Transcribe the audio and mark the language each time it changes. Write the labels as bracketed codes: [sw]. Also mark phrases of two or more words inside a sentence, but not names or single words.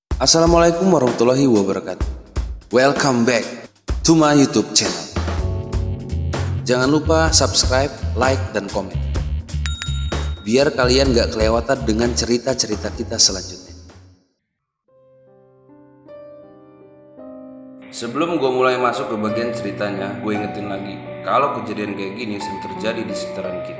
[ar] السلام عليكم ورحمة الله وبركاته. [en] Welcome back to my YouTube channel. [id] Jangan lupa subscribe, like, dan komen, biar kalian gak kelewatan dengan cerita-cerita kita selanjutnya. Sebelum gue mulai masuk ke bagian ceritanya, gue ingetin lagi kalau kejadian kayak gini sering terjadi di sekitaran kita.